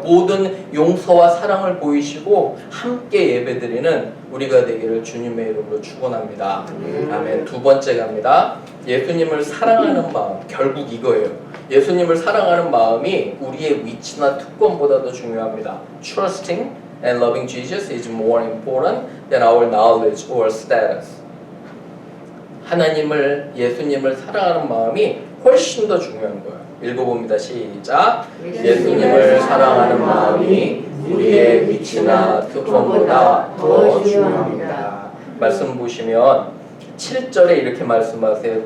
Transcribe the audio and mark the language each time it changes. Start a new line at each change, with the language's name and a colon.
Korean: 모든 용서와 사랑을 보이시고 함께 예배드리는 우리가 되기를 주님의 이름으로 축원합니다. 아멘. 두 번째 갑니다. 예수님을 사랑하는 마음. 결국 이거예요. 예수님을 사랑하는 마음이 우리의 위치나 특권보다도 중요합니다.
English: Trusting and loving Jesus is more important than our knowledge or status.
Korean: 하나님을, 예수님을 사랑하는 마음이 훨씬 더 중요한 거예요. 읽어봅니다. 시작. 예수님을 사랑하는 마음이 우리의 위치나 특권보다 더 중요합니다. 말씀 보시면 7절에 이렇게 말씀하세요.